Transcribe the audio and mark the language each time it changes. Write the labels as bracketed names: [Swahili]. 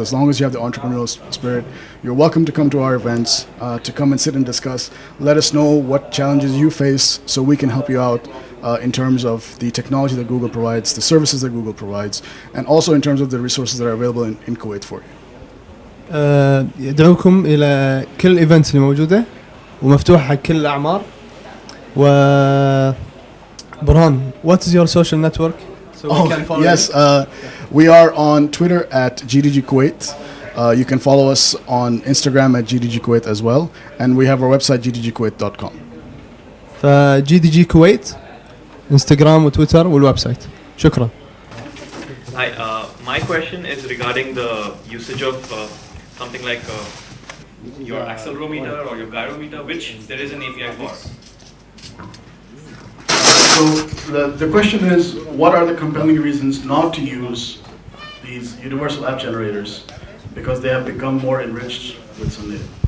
[English] As long as you have the entrepreneurial spirit, you're welcome to come to our events, to come and sit and discuss. Let us know what challenges you face so we can help you out in terms of the technology that Google provides, the services that Google provides, and also in terms of the resources that are available in Kuwait for you. [Arabic] يدعوكم إلى كل الإيفنتس اللي موجودة ومفتوحة حق كل الأعمار. [English] و برهان, what is your social network? So we can follow yes, we are on Twitter at GDG Kuwait. You can follow us on Instagram at GDG Kuwait as well, and we have our website gdgkuwait.com. [Arabic] فGDG Kuwait, Instagram وتويتر والويب سايت. شكرا. [English] Hi, my question is regarding the usage of something like your accelerometer or your gyrometer, which there is an API for. So the question is, what are the compelling reasons not to use these universal app generators, because they have become more enriched with some data?